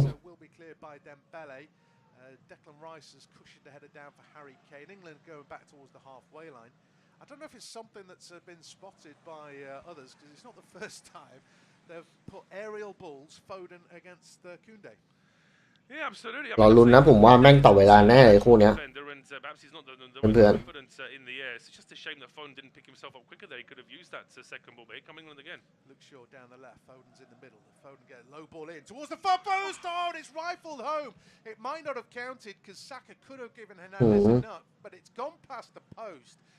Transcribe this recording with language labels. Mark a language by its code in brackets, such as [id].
[en] So will be cleared by Dembele. Declan Rice has cushioned the header down for Harry Kane. England going back towards the halfway line. I don't know if it's something that's been spotted by others, because it's not the first time they've put aerial balls Foden against Koundé. Yeah, absolutely. [th] รอลุ้นนะผมว่าแม่งต่อเวลาแน่เลยคู่เนี้ย [en] Perhaps he's not the Pen. confidence in the air. It's just a shame that Foden didn't pick himself up quicker there. He could have used that second ball, but here come England again. Luke Shaw down the left, Foden's in the middle. Foden get a low ball in towards the far post. Oh, and it's rifled home. It might not have counted because Saka could have given Hernandez enough, but it's gone past the post.